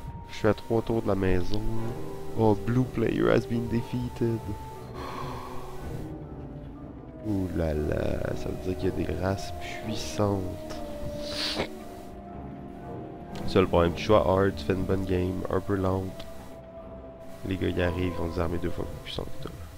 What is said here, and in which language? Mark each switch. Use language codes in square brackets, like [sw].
[fr] Je suis à 3 tours de la maison. [en] Oh, blue player has been defeated. [fr] Ouh là là, ça veut dire qu'il y a des races puissantes. Seul problème, tu joues à hard, tu fais une bonne game, un peu lente. Les gars y arrivent, ils ont des armées 2 fois plus puissantes que toi.